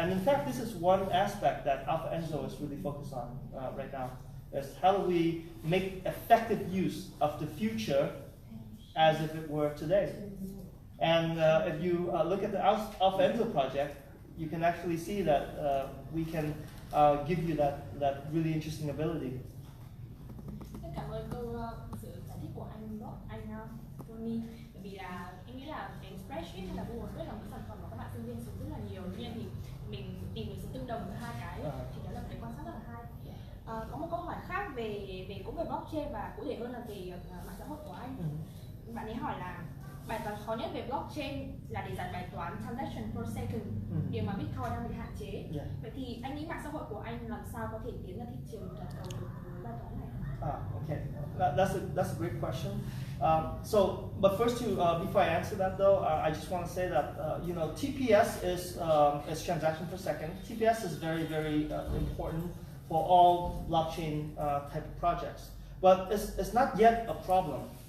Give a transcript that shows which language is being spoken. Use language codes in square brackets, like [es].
[en] And in fact, this is one aspect that Alfa Enzo is really focused on right now, is how do we make effective use of the future as if it were today. And if you look at the Alfa Enzo project, you can actually see that we can give you that really interesting ability. [vi] Cảm ơn câu sự giải thích của anh Tony. Bởi vì là em nghĩ là cái spreadsheet hay là Google Spreadsheet là một sản phẩm mà các bạn sinh viên sử dụng rất là nhiều. Tuy nhiên thì mình tìm được sự tương đồng với hai cái thì đó là một cái quan sát rất là hay. Có một câu hỏi khác cũng về blockchain và cụ thể hơn là về mạng xã hội của anh. Bạn ấy hỏi là bài toán khó nhất về blockchain là để giải bài toán transaction per second, điều mà Bitcoin đang bị hạn chế. Vậy thì anh nghĩ mạng xã hội của anh làm sao có thể tiến ra thị trường toàn cầu được với bài toán này? [en] Okay, that's a great question. But first, before I answer that though, I just want to say that TPS is transaction per second. TPS is very important for all blockchain type of projects, but it's not yet a problem.